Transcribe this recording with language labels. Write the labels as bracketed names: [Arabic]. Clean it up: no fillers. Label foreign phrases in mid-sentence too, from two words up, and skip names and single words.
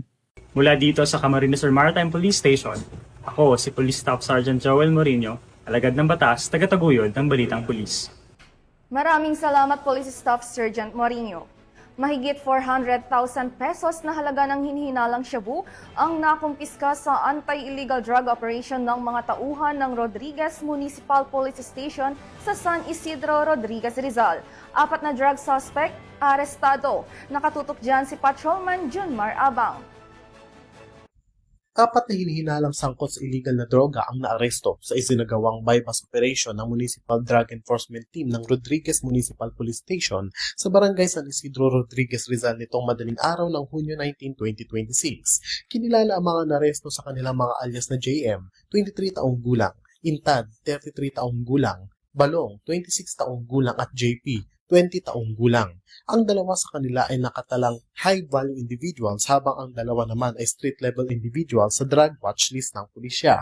[Filipino] Mula dito sa Camarines Sur Maritime Police Station, ako si Police Staff Sergeant Joel Moreno, alagad ng batas, tagataguyod ng Balitang Pulis. Maraming salamat Police Staff Sergeant Moreno. Mahigit 400,000 pesos na halaga ng hinihinalang shabu ang nakumpiska sa [English] anti-illegal drug operation [Filipino] ng mga tauhan ng Rodriguez Municipal Police Station sa San Isidro, Rodriguez, Rizal. 4 na [English] drug suspect, [Filipino] arestado. Nakatutok dyan si Patrolman Junmar Abang. 4 na hinihinalang sangkot sa illegal na droga ang naaresto sa isinagawang [English] bypass operation [Filipino] ng Municipal Drug Enforcement Team ng Rodriguez Municipal Police Station sa Barangay San Isidro, Rodriguez, Rizal nitong madaling araw ng Hunyo 19, 2026. Kinilala ang mga naaresto sa kanilang mga alias na JM, 23 taong gulang, Intad, 33 taong gulang, Balong, 26 taong gulang at JP, 20 taong gulang. Ang dalawa sa kanila ay nakatalang [English] high-value individuals [Filipino] habang ang dalawa naman ay [English] street-level individuals [Filipino] sa [English] drug watch list [Filipino] ng pulisya.